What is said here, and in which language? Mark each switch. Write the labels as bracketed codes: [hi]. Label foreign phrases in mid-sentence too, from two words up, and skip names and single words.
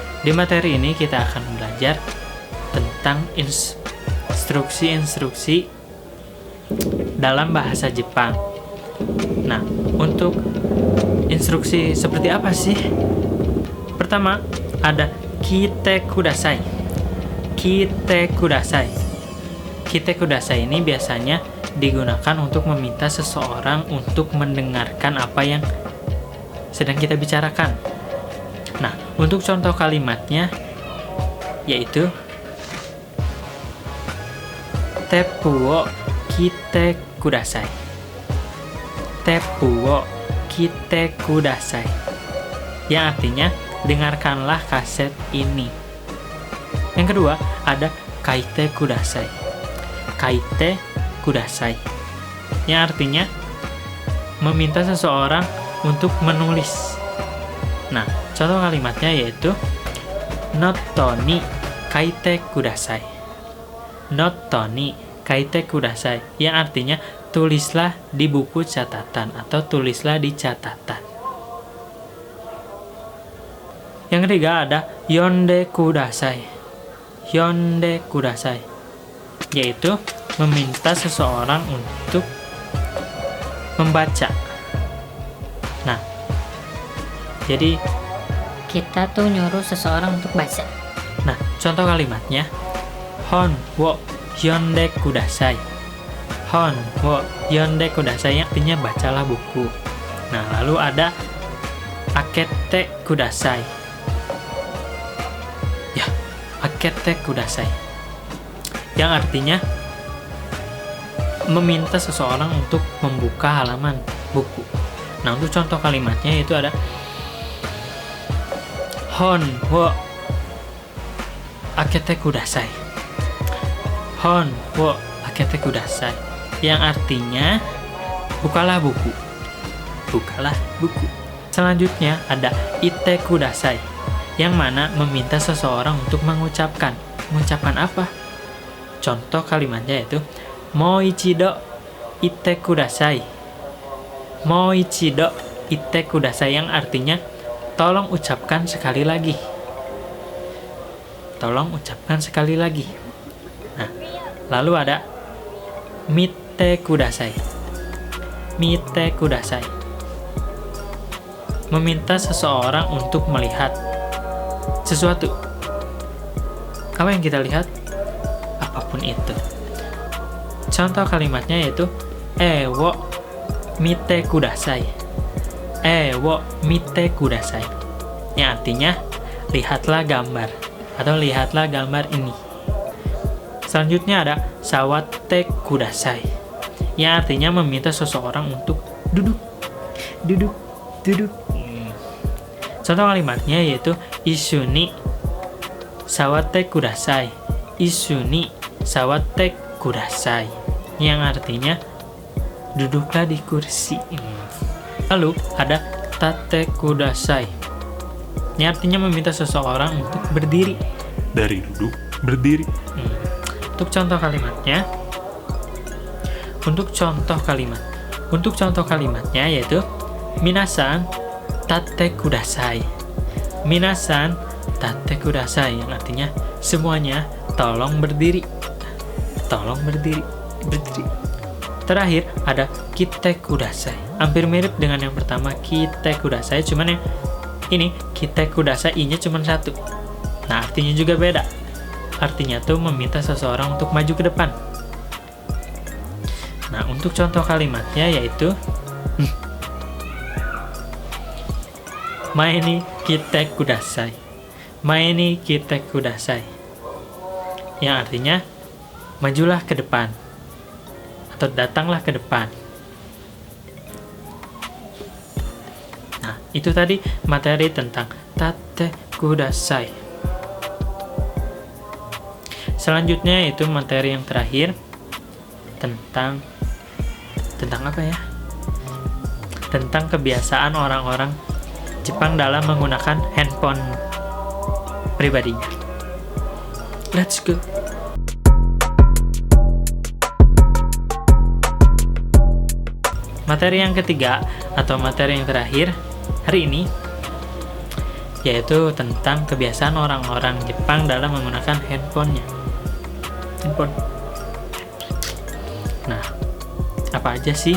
[id] Di materi ini kita akan belajar tentang instruksi-instruksi dalam bahasa Jepang. Nah, untuk instruksi seperti apa sih? Pertama, ada [ja] きてください. きてください. きてください [id] ini biasanya digunakan untuk meminta seseorang untuk mendengarkan apa yang sedang kita bicarakan. Nah, untuk contoh kalimatnya yaitu [ja] テップを きてください. テップを きてください. [id] Yang artinya dengarkanlah kaset ini. Yang kedua ada [ja] かいてください. かいてください. [id] Yang artinya meminta seseorang untuk menulis. Nah, contoh kalimatnya yaitu [ja] ノートに かいてください. ノートに かいてください, [id] yang artinya tulislah di buku catatan atau tulislah di catatan. Yang ketiga ada [ja] よんでください. よんでください, [id] yaitu meminta seseorang untuk membaca. Nah, jadi kita tuh nyuruh seseorang untuk baca. nah, contoh kalimatnya [ja] ほんを よんでください. ほんを よんでください, [id] yang artinya bacalah buku. Nah, lalu ada [ja] あけてください. Ya, あけてください, [id] yang artinya meminta seseorang untuk membuka halaman buku. Nah, untuk contoh kalimatnya itu ada [ja] ほんを あけてください. ほんを あけてください, [id] yang artinya bukalah buku. Bukalah buku. Selanjutnya ada [ja] いてください, [id] yang mana meminta seseorang untuk mengucapkan. Mengucapkan apa? Contoh kalimatnya yaitu [ja] も いちど いてください. も いちど いてください, [id] yang artinya tolong ucapkan sekali lagi. Tolong ucapkan sekali lagi. Nah, lalu ada [ja] みてください. みてください, [id] meminta seseorang untuk melihat sesuatu. Apa yang kita lihat? Apapun itu. Contoh kalimatnya yaitu [ja] を みてください. を みてください, [id] yang artinya lihatlah gambar atau lihatlah gambar ini. Selanjutnya ada [ja] さわてください, [id] yang artinya meminta seseorang untuk duduk. Duduk, duduk. Contoh kalimatnya yaitu [ja] いっすに さわてください. いっすに さわてください, [id] yang artinya duduklah di kursi. Lalu ada [ja] たてください. [id] Ini artinya meminta seseorang untuk berdiri. Dari duduk, berdiri. Untuk contoh kalimatnya, untuk contoh kalimatnya yaitu [ja] みなさん たてください. みなさん たてください, [id] yang artinya semuanya tolong berdiri. Tolong berdiri. Terakhir ada [ja] きてください. [id] Hampir mirip dengan yang pertama, [ja] きてください, [id] cuman yang ini [ja] きてください [id] i-nya cuma satu. Nah, artinya juga beda. Artinya tuh meminta seseorang untuk maju ke depan. Nah, untuk contoh kalimatnya yaitu [ja] まえに きてください. まえに きてください. [id] Yang artinya majulah ke depan atau datanglah ke depan. Nah, itu tadi materi tentang [ja] たてください. [id] Selanjutnya itu materi yang terakhir tentang apa ya? Tentang kebiasaan orang-orang Jepang dalam menggunakan handphone pribadinya. [en] Let's go. [id] Materi yang ketiga atau materi yang terakhir hari ini yaitu tentang kebiasaan orang-orang Jepang dalam menggunakan handphone. Nah, apa aja sih?